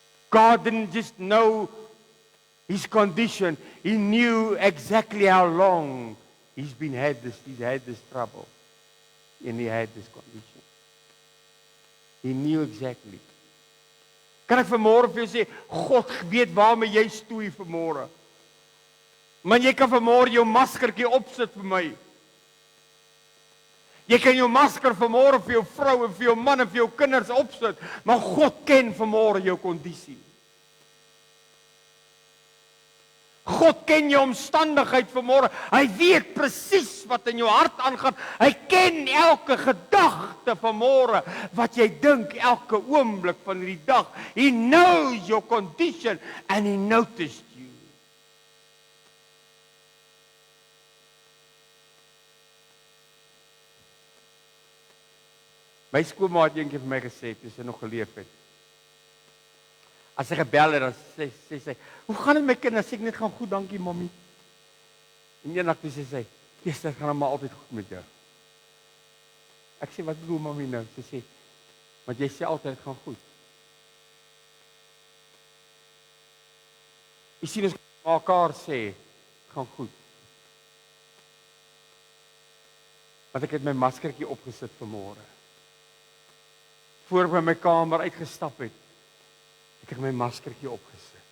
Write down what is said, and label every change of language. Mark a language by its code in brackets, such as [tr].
[en] God didn't just know his condition. He knew exactly how long he's had this trouble. And he had this condition. He knew exactly. [af] Kan ek vanmôre vir jou sê, God weet waarmee jy stoei vanmôre. Maar jy kan vanmôre jou maskertjie opsit vir my. Jy kan jou masker vanmôre vir jou vrou en vir jou man en vir jou kinders opsit, maar God ken vanmôre jou kondisie. God ken jou omstandigheid vanmôre. Hy weet presies wat in jou hart aangaan. Hy ken elke gedagte vanmôre wat jy dink elke oomblik van hierdie dag. [en] He knows your condition and he noticed you. [af] My skoolma het eendag vir my gesê, toe sy nog geleef het. As sy gebel het, dan sê sy, hoe gaan dit met my kind? Dan sê ek net, gaan goed, dankie mommy. En eendag toe sê sy, dit gaan maar altyd goed met jou. Ek sê, wat bedoel mommy nou? Sy sê, want jy sê altyd, het gaan goed. Jy sien ons mekaar sê, het gaan goed. Want ek het my maskertjie opgesit vanmôre. Voor ek by my kamer uitgestap het, ek my maskertjie opgesit.